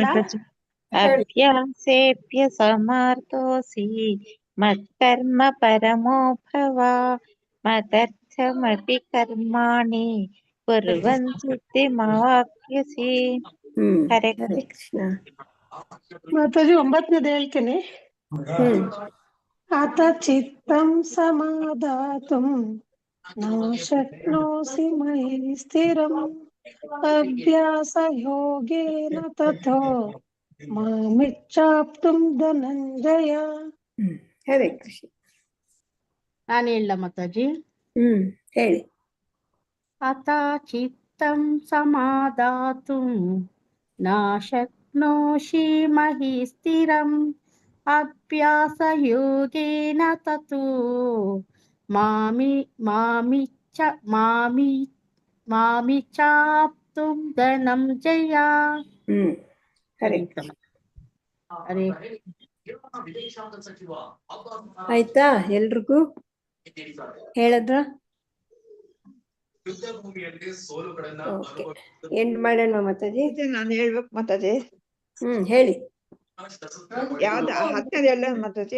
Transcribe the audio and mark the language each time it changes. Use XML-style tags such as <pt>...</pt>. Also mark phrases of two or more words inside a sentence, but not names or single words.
<sa>ಅಭ್ಯಾಸೇಪ್ಯ ಸಮರ್ಥೋಸಿ ಮತ್ಕರ್ಮ ಪರಮೋ ಭವ ಮದರ್ಥಮಪಿ ಕರ್ಮಾಣಿ ಕುರ್ವನ್ ಸಿದ್ಧಿಮವಾಪ್ಸ್ಯಸಿ.</sa> <kn>ಹರೇ ಕೃಷ್ಣ. ಮಾತಾಜಿ 9ನೇದು ಹೇಳ್ತೀನಿ.</kn> <sa>ಅಥ ಚಿತ್ತಂ ಸಮಾಧಾತುಂ ನ ಶಕ್ನೋಸಿ ಮಯಿ ಸ್ಥಿರಂ ಅಭ್ಯಾಸ ಯೋಗೇನ ತಥೋ ಮಾಮಿಚ್ಛಾಪ್ತುಂ ಧನಂಜಯ.</sa> <kn>ಹರೇ ಕೃಷ್ಣ. ನಾನು ಹೇಳ ಮಾತಾಜಿ? ಹೇಳಿ.</kn> <sa>ಅಥ ಚಿತ್ತಂ ಸಮಾಧಾತುಂ ನ ಶಕ್ನೋಷಿ ಮಹಿ ಸ್ಥಿರಂ ಅಭ್ಯಾಸ ಯೋಗೇನ ತಥೋ ಮಾಮಿಚ್ಛಾಪ್ತುಂ ಧನಂಜಯ.</sa> <kn>ಹರೇ ಕೃಷ್ಣ. ಆಯ್ತಾ ಎಲ್ರಿಗೂ? ಹೇಳಿದ್ರ? ಎಂಡ್ ಮಾಡೋಣ ಮಾತಾಜಿ? ನಾನು ಹೇಳ್ಬೇಕು ಮಾತಾಜಿ? ಹೇಳಿ. ಯಾವ್ದು 10ನೇದು ಹೇಳ ಮಾತಾಜಿ?</kn>